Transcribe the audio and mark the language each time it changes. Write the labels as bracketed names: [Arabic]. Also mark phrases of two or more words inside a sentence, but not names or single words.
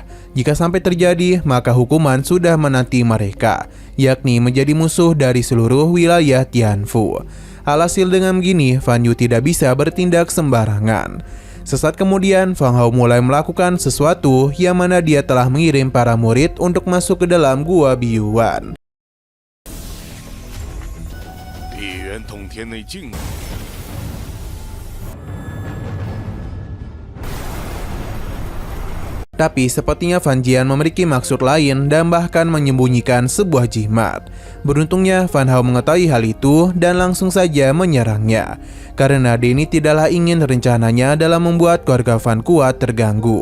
[Indonesian] Jika sampai terjadi, maka hukuman sudah menanti mereka, yakni menjadi musuh dari seluruh wilayah Tianfu. Alhasil dengan begini, Fan Yu tidak bisa bertindak sembarangan. Sesaat kemudian, Fan Hao mulai melakukan sesuatu yang mana dia telah mengirim para murid untuk masuk ke dalam Gua Biyuan. [Chinese] 地元洞天内静。 [Indonesian] Tapi sepertinya Fan Jian memiliki maksud lain dan bahkan menyembunyikan sebuah jimat. Beruntungnya Fan Hao mengetahui hal itu dan langsung saja menyerangnya, karena dia ini tidaklah ingin rencananya dalam membuat keluarga Fan kuat terganggu.